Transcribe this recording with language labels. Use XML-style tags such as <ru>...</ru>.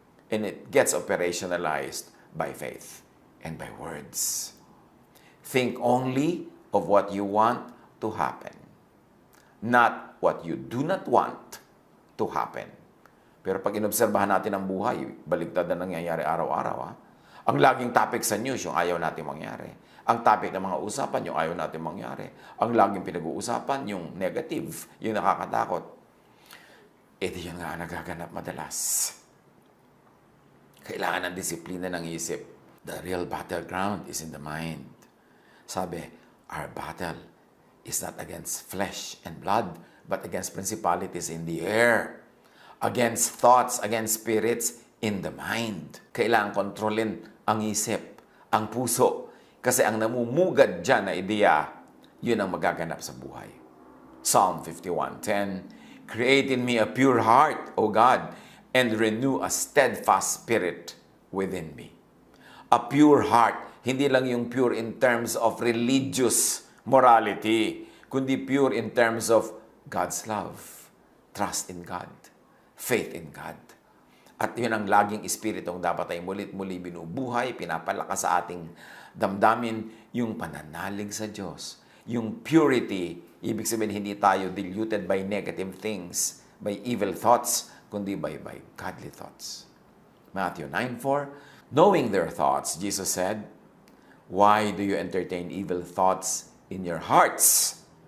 <en>And it gets operationalized by faith and by words. Think only of what you want to happen. Not what you do not want to happen.</en> <tl>Pero pag inobserbahan natin ang buhay, baligtad na nangyayari araw-araw. Ang laging topic sa news, yung ayaw natin mangyari. Ang topic ng mga usapan, yung ayaw natin mangyari. Ang laging pinag-uusapan, yung negative, yung nakakatakot. Di yun nga nagaganap madalas. Kailangan ng disiplina ng isip.</tl> <en>The real battleground is in the mind.</en> <tl>Sabi,</tl> <en>our battle is not against flesh and blood, but against principalities in the air, against thoughts, against spirits in the mind.</en> <tl>Kailangan kontrolin ang isip, ang puso, kasi ang namumugad dyan na ideya, yun ang magaganap sa buhay.</tl> <en>Psalm 51:10, Create in me a pure heart, O God, and renew a steadfast spirit within me. A pure heart,</en> <tl>hindi lang yung</tl> <en>pure in terms of religious morality,</en> <tl>kundi</tl> <en>pure in terms of God's love, trust in God, faith in God.</en> <tl>At yun ang laging espiritong dapat ay mulit-muli binubuhay, pinapalakas sa ating damdamin, yung pananalig sa Diyos. Yung</tl> <en>purity,</en> <tl>ibig sabihin hindi tayo</tl> <en>diluted by negative things, by evil thoughts,</en> <tl>kundi</tl> <en>by godly thoughts. Matthew 9:4, knowing their thoughts, Jesus said, why do you entertain evil thoughts in your hearts?</en>